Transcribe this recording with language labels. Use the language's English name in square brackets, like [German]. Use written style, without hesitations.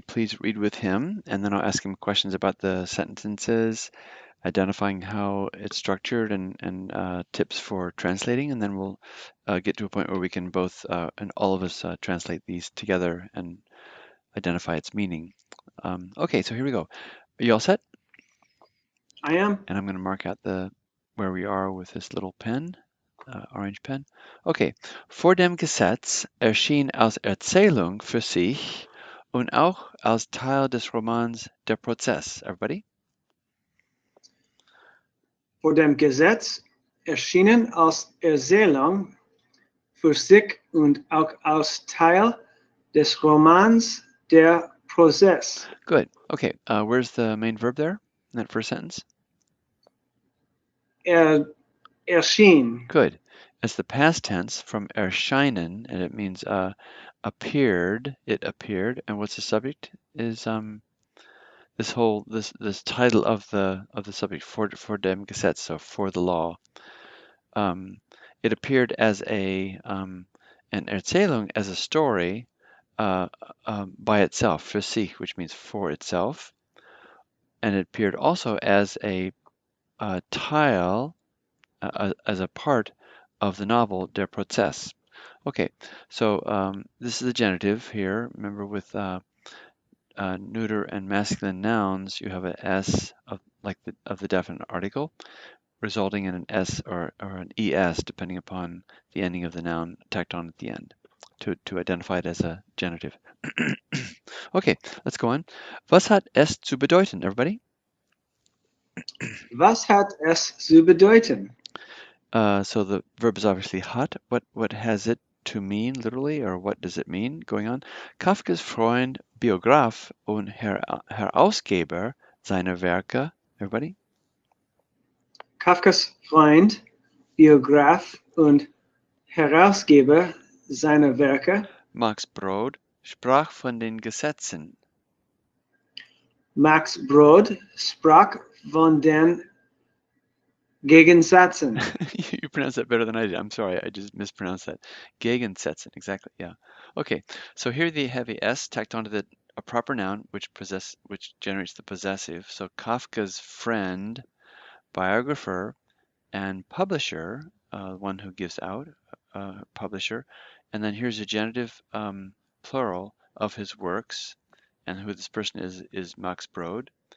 [English] Please read with him, and then I'll ask him questions about the sentences, identifying how it's structured, and tips for translating, and then we'll get to a point where we can both, and all of us, translate these together and identify its meaning. Okay, so here we go. Are you all set? I am. And I'm going to mark out where we are with this little pen, orange pen. [German] Okay, vor dem Gesetz erschien als Erzählung für sich und auch als Teil des Romans Der Prozess. [English] Everybody? [German] Vor dem Gesetz erschienen als Erzählung für sich und auch als Teil des Romans Der Prozess. [English] Good. Okay, where's the main verb there in that first sentence? [German] Erschien. [English] Good. It's the past tense from erscheinen, and it means appeared. It appeared, and what's the subject? Is this title of the subject for dem Gesetz, so for the law. It appeared as an Erzählung, as a story by itself, [German] für sich, [English] which means for itself, and it appeared also as a Teil, as a part of the novel Der Prozess. Okay, so this is the genitive here. Remember, with neuter and masculine nouns, you have an S of the definite article, resulting in an S or an ES, depending upon the ending of the noun tacked on at the end to identify it as a genitive. Okay, let's go on. [German] Was hat es zu bedeuten, [English] everybody? [German] Was hat es zu bedeuten? [English] So the verb is obviously hat. What has it to mean, literally, or what does it mean going on? [German] Kafkas Freund, Biograf und Herausgeber seiner Werke, [English] everybody? [German] Kafkas Freund, Biograf und Herausgeber seiner Werke. Max Brod sprach von den Gesetzen. Max Brod sprach von den Gegensätzen. [English] You pronounce that better than I did. I'm sorry, I just mispronounced that. Gegensätzen, exactly, yeah. Okay, so here they have a S tacked onto a proper noun which generates the possessive. So Kafka's friend, biographer, and publisher, one who gives out, publisher, and then here's a genitive plural of his works, and who this person is Max Brod.